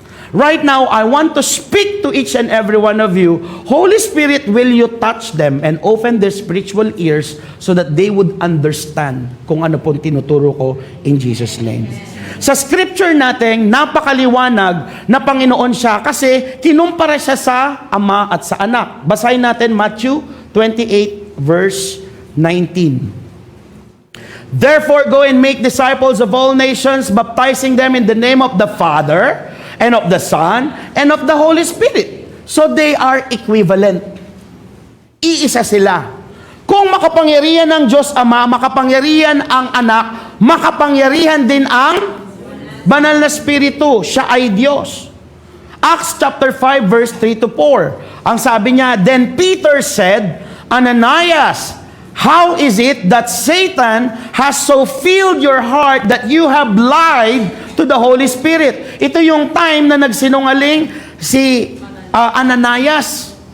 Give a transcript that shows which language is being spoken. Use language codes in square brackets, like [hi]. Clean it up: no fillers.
[en] Right now, I want to speak to each and every one of you. Holy Spirit, will you touch them and open their spiritual ears so that they would understand [tl] kung ano pong tinuturo ko [en] in Jesus' name. [tl] Sa scripture natin, napakaliwanag na Panginoon siya kasi kinumpara siya sa Ama at sa Anak. Basahin natin Matthew 28 verse 19. [en] Therefore, go and make disciples of all nations, baptizing them in the name of the Father, and of the Son, and of the Holy Spirit. So they are equivalent. [tl] Iisa sila. Kung makapangyarihan ng Diyos Ama, makapangyarihan ang Anak, makapangyarihan din ang Banal na Espiritu. Siya ay Diyos. Acts chapter 5 verse 3 to 4. Ang sabi niya, [en] then Peter said, Ananias, how is it that Satan has so filled your heart that you have lied to the Holy Spirit? [tl] Ito yung time na nagsinungaling si Ananias.